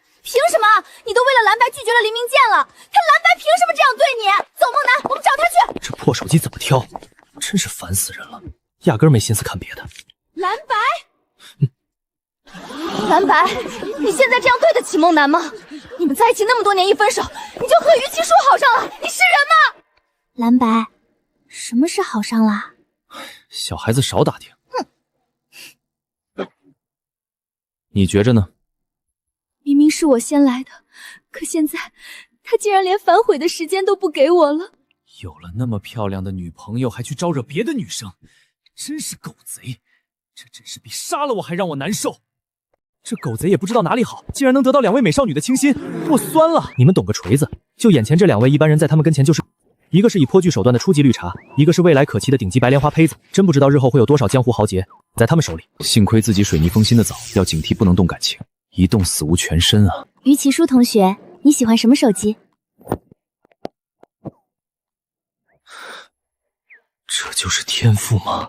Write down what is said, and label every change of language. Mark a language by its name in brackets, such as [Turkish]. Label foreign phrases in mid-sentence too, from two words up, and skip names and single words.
[Chinese] 憑什麼？你都為了藍白拒絕了黎明健了，他藍白憑什麼這樣對你？走，夢楠，我們找他去。這破手機怎麼挑？真是煩死人了，壓根沒心思看別的。藍白。藍白，你現在這樣對得起夢楠嗎？你們在一起那麼多年，一分手你就和於其叔好上了，你是人嗎？藍白，什麼是好上了？小孩子少打聽。你覺着呢？明明是我先來的，可現在他竟然連反悔的時間都不給我了。有了那麼漂亮的女朋友，還去招惹別的女生，真是狗賊！這真是比殺了我還讓我難受。這狗賊也不知道哪裡好，竟然能得到兩位美少女的傾心，我酸了！你們懂個錘子！就眼前這兩位一般人在他們跟前就是，一個是以頗具手段的初級綠茶，一個是未來可期的頂級白蓮花胚子，真不知道日後會有多少江湖豪傑在他們手裡。幸虧自己水泥封心的早，要警惕不能動感情，一動死無全身啊！於其叔同學，你喜歡什麼手機？這就是天賦嗎？